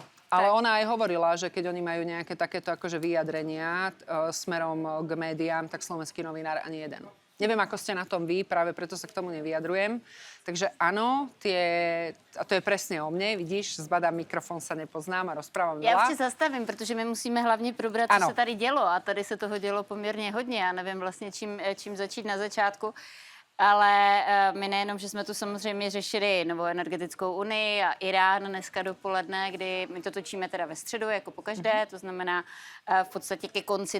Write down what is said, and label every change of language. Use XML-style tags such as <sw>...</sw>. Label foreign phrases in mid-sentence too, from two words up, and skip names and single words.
<sk>Ale ona aj hovorila, že keď oni majú nejaké takéto akože vyjadrenia smerom k médiám, tak slovenský novinár ani jeden. Neviem, ako ste na tom vy, práve preto sa k tomu nevyjadrujem. Takže áno, a to je presne o mne, vidíš, zbadám mikrofon, sa nepoznám a rozprávam veľa.</sk> <cs>Já už tě zastavím, protože my musíme hlavně probrat, co se tady dělo. A tady se toho dělo poměrně hodně. Já nevím vlastně, čím začít na začátku. Ale my nejenom, že jsme tu samozřejmě řešili novou energetickou unii a Irán dneska dopoledne, kdy my to točíme teda ve středu, jako pokaždé, to znamená v podstatě ke konci</cs>